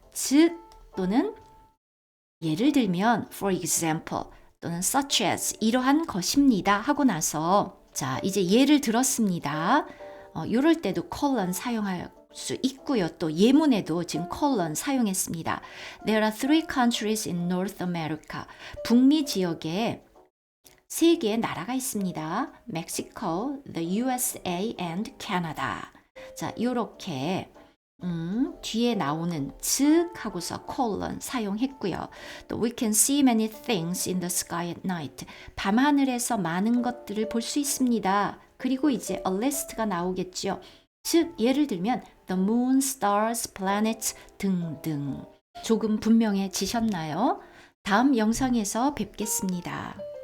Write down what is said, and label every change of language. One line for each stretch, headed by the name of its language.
Korean: 즉 또는 예를 들면 for example 또는 such as 이러한 것입니다 하고 나서 자 이제 예를 들었습니다. 이럴 때도 colon 사용할 수 있고요. 또 예문에도 지금 colon 사용했습니다.
English: There are 3 countries in North America.
Korean: 북미 지역에 3개의 나라가 있습니다.
English: Mexico, the USA and Canada.
Korean: 자, 요렇게 뒤에 나오는 즉 하고서 colon 사용했고요.
English: 또 we can see many things in the sky at night.
Korean: 밤하늘에서 많은 것들을 볼 수 있습니다. 그리고 이제 a list가 나오겠죠. 즉 예를 들면
English: the moon, stars, planets
Korean: 등등. 조금 분명해지셨나요? 다음 영상에서 뵙겠습니다.